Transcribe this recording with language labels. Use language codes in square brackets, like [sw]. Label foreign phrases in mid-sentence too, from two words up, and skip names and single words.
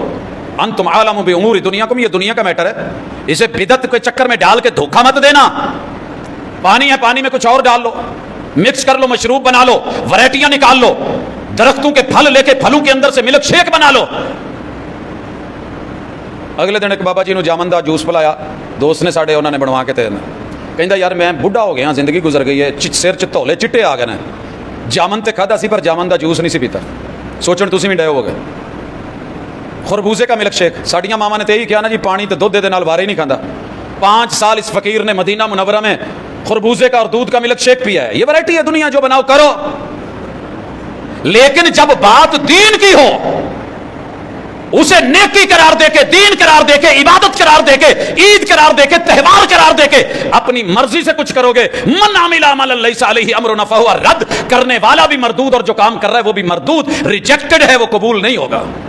[ar] انتم عالم بامور دنیاکم, [ur] یہ دنیا کا میٹر ہے, اسے بدعت کے چکر میں ڈال کے دھوکہ مت دینا. پانی ہے, پانی میں کچھ اور ڈال لو, مکس کر لو, مشروب بنا لو, ورائٹیاں نکال لو, درختوں کے پھل لے کے پھلوں کے اندر سے [en] milk shake [ur] بنا لو. [pa] اگلے دن ایک بابا جی نے جامن دا جوس پلایا, دوست نے ساڈے انہوں نے بنوا کے تے کہندا یار میں بڈھا ہو گیا, زندگی گزر گئی ہے, سر چ تولے چٹے آ گئے نے, جامن تے کھادا سی پر جامن دا جوس نہیں سی پیتا. سوچن تسی بھی ڈے ہو گئے. خربوزے کا [en] milk shake, [pa] ساڈیاں ماما نے تے یہی کہا نا جی پانی تے دودھ دے نال وارے ہی نہیں کھاندا. [ur] 5 سال اس فقیر نے مدینہ منورہ میں خربوزے کا اور دودھ کا [en] milk shake [ur] پیا ہے. یہ ورائٹی ہے دنیا, جو بناؤ کرو. لیکن جب بات دین کی ہو, اسے نیکی قرار دے کے, دین قرار دے کے, عبادت قرار دے کے, عید قرار دے کے, تہوار قرار دے کے اپنی مرضی سے کچھ کرو گے, [ar] من عمل عملا لیس علیہ امرنا فہو رد, [ur] کرنے والا بھی مردود اور جو کام کر رہا ہے وہ بھی مردود, ریجیکٹڈ ہے, وہ قبول نہیں ہوگا.